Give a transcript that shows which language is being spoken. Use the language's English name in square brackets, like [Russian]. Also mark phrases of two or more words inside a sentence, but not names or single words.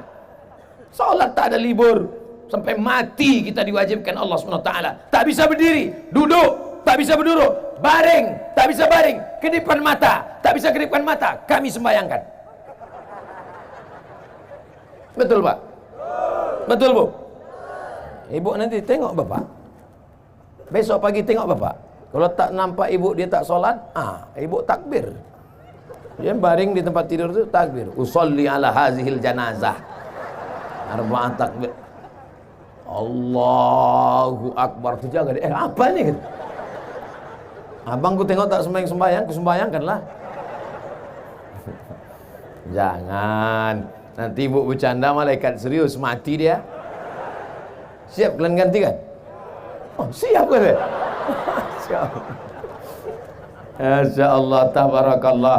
[Malay] Sholat tak ada libur. Sampai mati kita diwajibkan Allah SWT. Tak bisa berdiri, duduk, tak bisa berduduk. Baring, tak bisa baring. Kedipan mata, tak bisa kedipkan mata. Kami sembayangkan. Betul Pak? Betul Bu? Ibu nanti tengok Bapak. Besok pagi tengok Bapak. Kalau tak nampak ibu dia tak sholat, ibu takbir. Dia baring di tempat tidur itu takbir. [Arabic] أصلي على هذه الجنازة. أربعة تكبير الله أكبر. [Malay] Itu jaga dia. Apa ni? Abang ku tengok tak sembahyang, ku sembahyangkanlah. Jangan. Nanti ibu bercanda malaikat serius, mati dia. Siap kalian ganti kan? Oh, siap kan? Siap. [Arabic] ما شاء الله تبارك الله.